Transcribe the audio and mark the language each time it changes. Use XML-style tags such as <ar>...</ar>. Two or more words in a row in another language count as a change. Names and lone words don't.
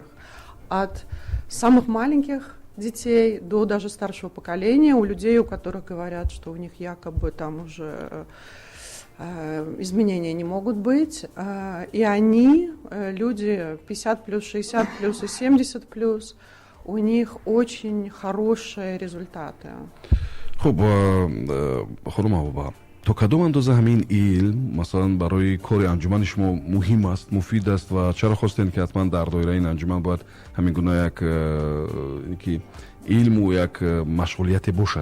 <ru>От самых маленьких детей до даже старшего поколения, у людей, у которых говорят, что у них якобы там уже изменения не могут быть. И они, люди 50+, 60+, и 70+, у них очень хорошие результаты.</ru> <tg>خب خانم محبوبه تا کدام اندازه همین علم مثلا برای کار انجمن شما مهم است، مفید است و چرا خواستین که حتما در دایره این انجمن باید همین گونه یک علم و یک مشغولیت باشد.</tg>